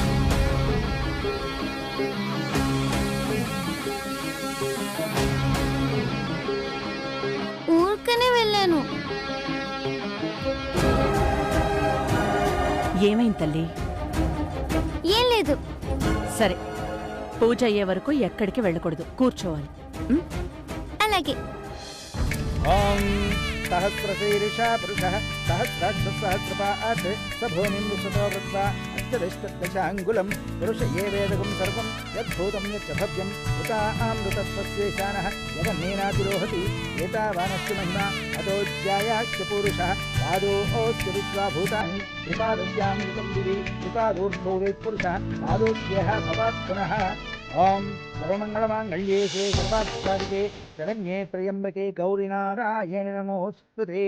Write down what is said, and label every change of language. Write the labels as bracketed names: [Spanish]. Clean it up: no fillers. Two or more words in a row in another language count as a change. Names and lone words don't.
[Telugu] ఊరికనే వెళ్ళాను. ఏమైంది తల్లి? ఏం లేదు. సరే, పూజ అయ్యే వరకు ఎక్కడికి వెళ్ళకూడదు, కూర్చోవాలి. అలాగే. [Sanskrit] सहस्रशीर्षा पुरुषः सहस्राक्षसहस्रपात् स भूमिं विश्वतो वृत्वा अष्टदशदशाङ्गुलं पुरुष ये वेदकं सर्वं यद्भूतं यच्च भव्यं उतामृतत्वस्येशानः यदन्नेनातिरोहति एतावानस्य महिमा अतोऽध्यायाश्च पुरुषः पादोऽस्य विश्वा भूतानि त्रिपादस्यामृतं दिवि त्रिपादोर्ध्वो वेत्पुरुषः पादोऽस्यः भवात् पुनः ओम सर्वमंगलमांगल्ये शिवे सर्वार्थसाधिके शरण्ये त्र्यंबके गौरी नारायणे नमोस्तुते।